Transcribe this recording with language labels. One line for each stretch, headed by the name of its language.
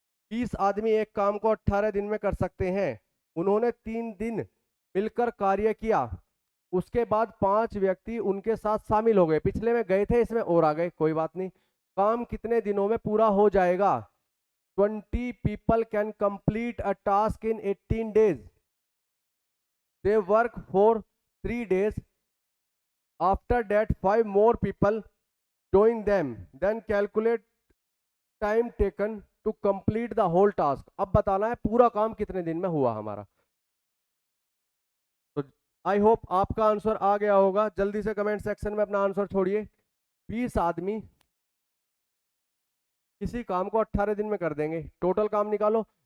Hindi: 20 आदमी एक काम को 18 दिन में कर सकते हैं, उन्होंने 3 दिन मिलकर कार्य किया, उसके बाद 5 व्यक्ति उनके साथ शामिल हो गए, पिछले में गए थे इसमें और आ गए, कोई बात नहीं। काम कितने दिनों में पूरा हो जाएगा?
English: 20 people can complete a task in 18 days. They work for 3 days. After that 5 more people join them. Then calculate time taken to complete the whole task.
Hindi: अब बताना है पूरा काम कितने दिन में हुआ हमारा। तो
English: I hope
Hindi: आपका आंसर आ गया होगा। जल्दी से कमेंट सेक्शन में अपना आंसर छोड़िए। 20 आदमी किसी काम को 18 दिन में कर देंगे, टोटल काम निकालो।